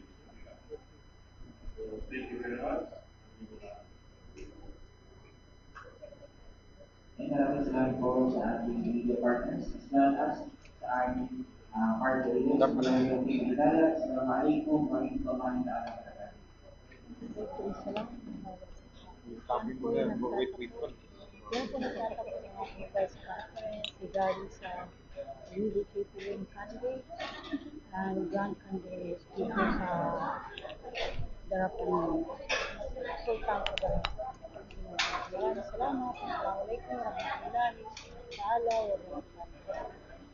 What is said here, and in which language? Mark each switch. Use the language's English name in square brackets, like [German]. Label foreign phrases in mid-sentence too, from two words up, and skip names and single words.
[English] So, thank you very much. [Filipino] Maraming salamat po sa ating [English] media partners as well as [Filipino] sa ating [English] party leaders. [Filipino] Maraming pinagdala. [Arabic] السلام عليكم ورحمة الله وبركاته. [Filipino] Sabi mo na, wait. Yan po nagtatapos ng ating [English] press conference regarding [Filipino] sa [English] UDJP candidate and Grand candidates [Filipino] dito sa Darapan Sultan Kudarat. Maraming salamat. [Arabic] السلام عليكم ورحمة الله وبركاته.